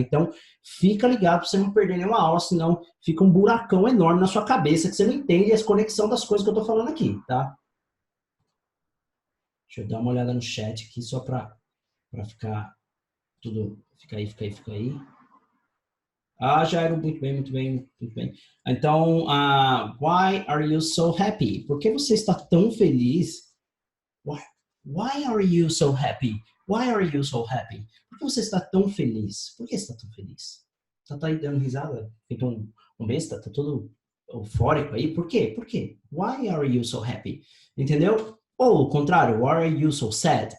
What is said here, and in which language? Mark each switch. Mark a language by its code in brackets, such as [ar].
[pt] Então, fica ligado para você não perder nenhuma aula, senão fica um buracão enorme na sua cabeça que você não entende a conexão das coisas que eu estou falando aqui, tá? Deixa eu dar uma olhada no chat aqui só para ficar tudo... Fica aí. Ah, Jairo, muito bem. Então, [en] why are you so happy? [pt] Por que você está tão feliz? [en] Why are you so happy? Why are you so happy? [pt] Por que você está tão feliz? Por que você está tão feliz? Você está aí dando risada? Feito um besta? Está todo eufórico aí? Por quê? [en] Why are you so happy? [pt] Entendeu? Ou o contrário, [en] why are you so sad?